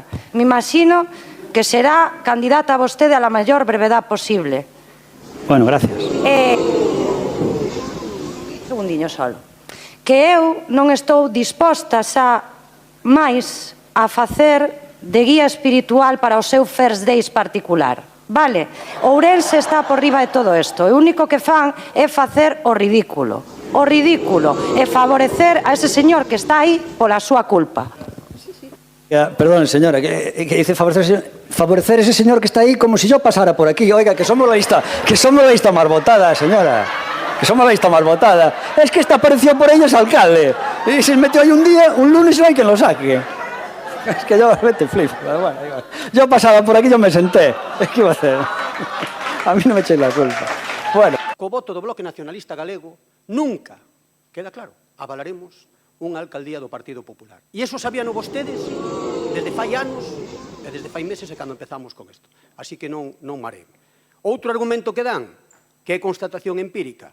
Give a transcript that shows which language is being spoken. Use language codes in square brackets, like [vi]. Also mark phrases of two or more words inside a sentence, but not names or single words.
[es] Me imagino que será candidata a vostede a la maior brevedad posible. Bueno, gracias. [gl] Segundiño solo. Que eu non estou disposta xa máis a facer de guía espiritual para o seu [en] first days [gl] particular. Vale? Ourense está por riba de todo isto. O único que fan é facer o ridículo. O ridículo e favorecer a ese señor que está aí pola súa culpa. [es] Perdón, señora, que dice favorecer ese señor que está aí como si yo pasara por aquí. Oiga, que somos la lista más votada, señora. Que somos la lista más votada. Es que esta apareció por ellos alcalde. Y se metió ahí un día, un lunes y no hay quien lo saque. Es que yo realmente flipo. Bueno, yo pasaba por aquí, yo me senté. Es que iba a hacer. A mí no me echéis la culpa. Bueno. [gl] Co voto do Bloque Nacionalista Galego, nunca, queda claro, avalaremos unha alcaldía do Partido Popular. E iso sabíano vostedes desde fai anos e desde fai meses e cando empezamos con isto. Así que non mareen. Outro argumento que dan, que é constatación empírica.